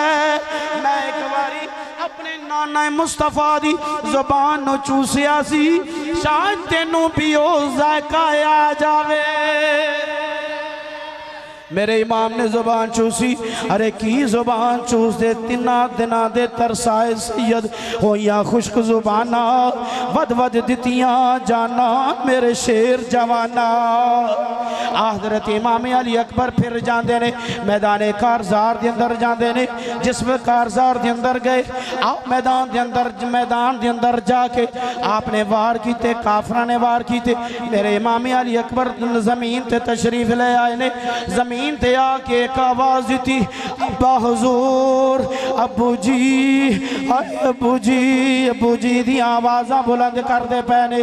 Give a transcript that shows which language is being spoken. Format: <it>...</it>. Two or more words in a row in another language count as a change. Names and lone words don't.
<pa>میں ایک باری اپنے نانا مصطفیٰ دی زبان نو چوسیا سی شاید تینو بھی او ذائقہ آ جاوے. میرے امام نے زبان چوسی ارے کی زبان چوس دے تنا دنا دے ترسائے سید ہویا خشک زباناں وَد وَد دتیاں جاناں میرے شیر جواناں. حضرت امام علی اکبر فیر جاتے نے میدان کارزار کے اندر جاتے نے. جس وے کارزار کے اندر گئے آپ میدان کے اندر جا کے آپنے وار کیتے کافراں نے وار کیتے. میرے امام علی اکبر زمین تے تشریف لے آئے نے. زمین تے آ کے ایک آواز دی ابا حضور ابو جی ابو جی دی آوازاں بلند کر دے پینے.</pa>